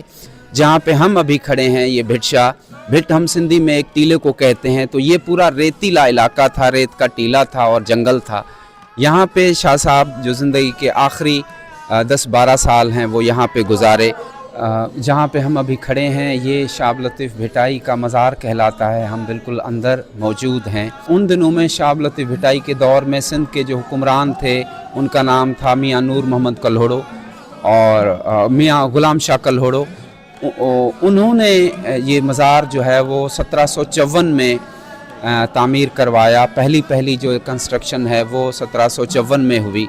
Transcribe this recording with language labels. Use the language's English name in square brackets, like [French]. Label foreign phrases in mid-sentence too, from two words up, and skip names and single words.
[Urdu] جہاں پہ ہم ابھی کھڑے ہیں، یہ بھٹ ہم سندھی میں ایک ٹیلے کو کہتے ہیں، تو یہ پورا ریتیلا علاقہ تھا، ریت کا ٹیلا تھا اور جنگل تھا. یہاں پہ شاہ صاحب جو زندگی کے آخری 10-12 سال ہیں وہ یہاں پہ گزارے. جہاں پہ ہم ابھی کھڑے ہیں یہ شاہ عبداللطیف بھٹائی کا مزار کہلاتا ہے، ہم بالکل اندر موجود ہیں. ان دنوں میں شاہ عبداللطیف بھٹائی کے دور میں سندھ کے جو حکمران تھے ان کا نام تھا میاں نور محمد کلہوڑو اور میاں غلام شاہ کلہوڑو. انہوں نے یہ مزار جو ہے وہ 1754 میں تعمیر کروایا. پہلی جو کنسٹرکشن ہے وہ 1754 میں ہوئی.